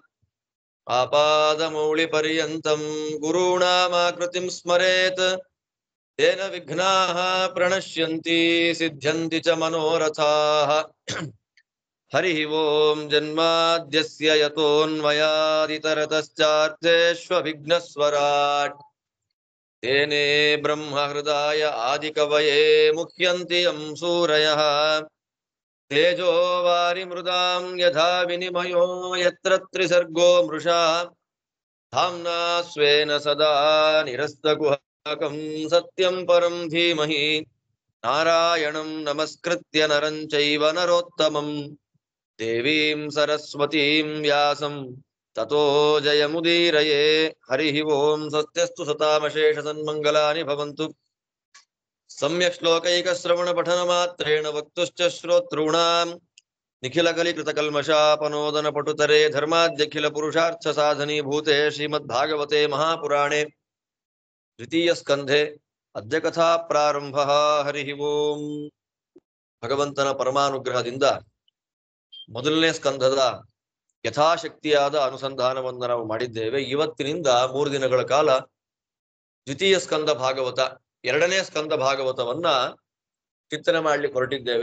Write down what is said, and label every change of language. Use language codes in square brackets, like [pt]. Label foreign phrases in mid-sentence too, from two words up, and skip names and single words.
[sa] ಆಪಾದಮೌಳಿಪರ್ಯಂತಂ ಗುರುಣಾಮಾಕೃತಿಂ ಸ್ಮರೇತ್ ತೇನ ವಿಘ್ನಾಃ ಪ್ರಣಶ್ಯಂತಿ ಸಿದ್ಧ್ಯಂತಿ ಚ ಮನೋರಥಾಃ. ಹರಿಃ ಓಂ. ಜನ್ಮಾದ್ಯಸ್ಯ ಯತೋನ್ಮಯಾದಿತರತಶ್ಚಾರ್ಥೇಷ್ವವಿಘ್ನಸ್ವರಾಟ್ ತೇನೇ ಬ್ರಹ್ಮ ಹೃದಯ ಆದಿಕವಯೇ ಮುಹ್ಯಂತಿ ಯಂ ಸೂರಯಃ. ತೇಜೋ ವಾರಿಮೃದಾಂ ಯಥಾ ವಿನಿಮಯೋ ಯತ್ರ ತ್ರಿಸರ್ಗೋ ಮೃಷಾ ಧಾಮ್ನಾ ಸ್ವೇನ ಸದಾ ನಿರಸ್ತಕುಹಕಂ ಸತ್ಯಂ ಪರಂ ಧೀಮಹಿ. ನಾರಾಯಣಂ ನಮಸ್ಕೃತ್ಯ ನರಂ ಚೈವ ನರೋತ್ತಮಂ ದೇವೀಂ ಸರಸ್ವತೀಂ ವ್ಯಾಸಂ ತತೋ ಜಯಮುದೀರಯೇ. ಹರಿಃ ಓಂ. ಸತ್ಯಸ್ತು ಸತಾಮಶೇಷ ಸನ್ಮಂಗಲಾನಿ ಭವಂತು. ಸಮ್ಯಕ್ ಶ್ಲೋಕೈಕಶ್ರವಣ ಪಠನ ಮಾತ್ರೇಣ ವಕ್ತುಶ್ಚ ಶ್ರೋತॄಣಾಂ ನಿಖಿಲಕಲಿಕೃತಕಲ್ಮಷಾಪನೋದನ ಪಟುತರೆ ಧರ್ಮಾದ್ಯಖಿಲ ಪುರುಷಾರ್ಥ ಸಾಧನೀಭೂತೆ ಶ್ರೀಮದ್ಭಾಗವತೆ ಮಹಾಪುರಾಣೆ ದ್ವಿತೀಯ ಸ್ಕಂಧೆ ಅದ್ಯ ಕಥಾ ಪ್ರಾರಂಭ. ಹರಿಃ ಓಂ. [kn] ಭಗವಂತನ ಪರಮಾನುಗ್ರಹದಿಂದ ಮೊದಲನೇ ಸ್ಕಂಧದ ಯಥಾಶಕ್ತಿಯಾದ ಅನುಸಂಧಾನವನ್ನು ನಾವು ಮಾಡಿದ್ದೇವೆ. ಇವತ್ತಿನಿಂದ 3 ದಿನಗಳ ಕಾಲ ದ್ವಿತೀಯ ಸ್ಕಂದ ಭಾಗವತ, ಎರಡನೇ ಸ್ಕಂದ ಭಾಗವತವನ್ನ ಚಿಂತನೆ ಮಾಡ್ಲಿಕ್ಕೆ ಹೊರಟಿದ್ದೇವೆ.